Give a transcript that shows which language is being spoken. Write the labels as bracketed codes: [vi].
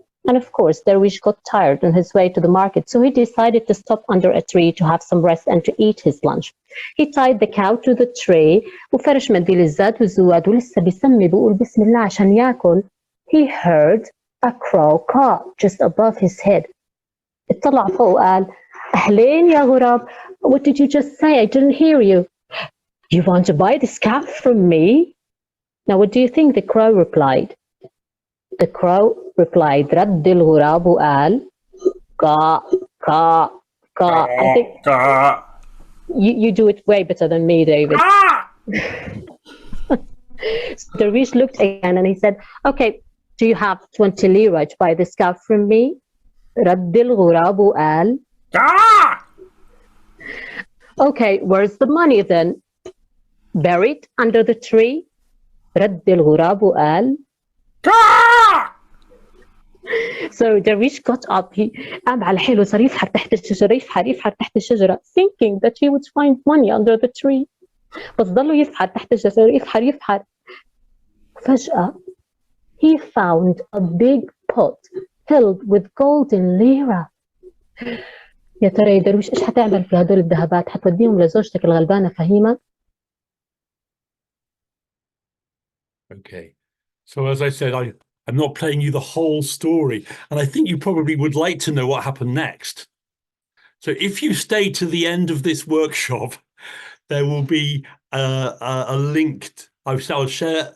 [en] And of course, Darwish got tired on his way to the market, so he decided to stop under a tree to have some rest and to eat his lunch. He tied the cow to the tree [ar] وفرش منديل الزاد والزواد ولسه بيسمي بيقول بسم الله عشان ياكل. [en] He heard a crow caw just above his head. [ar] اطلع فوق وقال أهلين يا غراب. [en] What did you just say? I didn't hear you. You want to buy this cow from me? Now what do you think the crow replied? The crow replied, [ar] رد الغراب وقال [en] caw, caw, caw. I think you do it way better than me, David. So Darwish looked again and he said, okay, do you have 20 lira to buy this cow from me? [ar] رد الغراب وقال [en] okay, where's the money then? Buried under the tree? [ar] رد الغراب وقال [en] So Darwish got up, he [ar] قام على حيله صار يفحر تحت الشجرة [en] يفحر تحت الشجرة thinking that he would find money under the tree. [ar] بس ضلوا يفحر تحت الشجرة يفحر فجأة [en] he found a big pot filled with golden lira. [ar] يا ترى يا درويش ايش حتعمل في هدول الذهبات؟ حتوديهم لزوجتك الغلبانة فهيمة؟ [en] Okay. So as I said, I'm not playing you the whole story, and I think you probably would like to know what happened next. So if you stay to the end of this workshop, there will be a link. I'll share.